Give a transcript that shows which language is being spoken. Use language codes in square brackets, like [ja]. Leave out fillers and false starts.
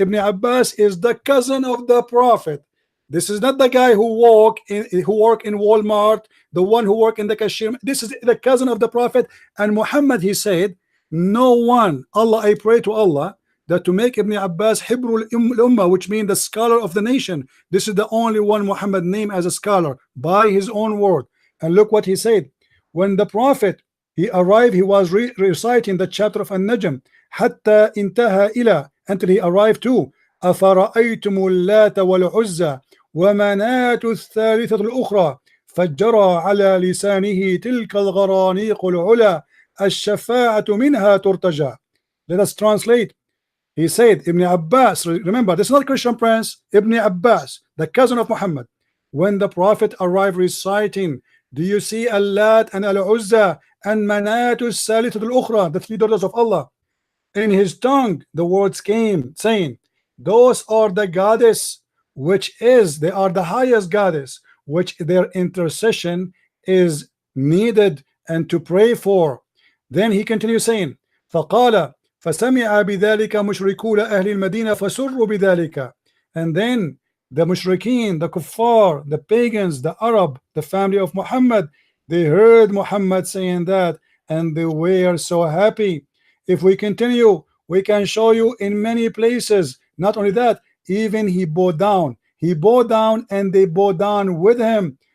[en] Ibn Abbas is the cousin of the Prophet. This is not the guy who work in Walmart, the one who work in the cashier. This is the cousin of the Prophet. And Muhammad, he said, no one, Allah, I pray to Allah that to make Ibn Abbas Hibrul Ummah, which means the scholar of the nation. This is the only one Muhammad named as a scholar by his own word. And look what he said. When the Prophet, he arrived, he was reciting the chapter of An-Najm, [ar] حتى انتهى إلى, [en] until he arrived to [ar] أفرأيتم اللات والعزى ومناة الثالثة الأخرى فجرى على لسانه تلك الغرانيق العلا الشفاعة منها ترتجى. [en] Let us translate. He said, Ibn Abbas, remember this is not Christian Prince, Ibn Abbas, the cousin of Muhammad, when the Prophet arrived reciting, do you see Allat and Al-Uzza and Manatu Salitat al-Ukhra, the three daughters of Allah? In his tongue the words came saying, those are the goddess, which is, they are the highest goddess, which their intercession is needed and to pray for. Then he continues saying, [ar] فقال فسمع بذلك مشركو أهل المدينة فسروا بذلك. [en] And then the mushrikeen, the kuffar, the pagans, the Arab, the family of Muhammad, they heard Muhammad saying that and they were so happy. If we continue, we can show you in many places. Not only that, even he bowed down. He bowed down and they bowed down with him.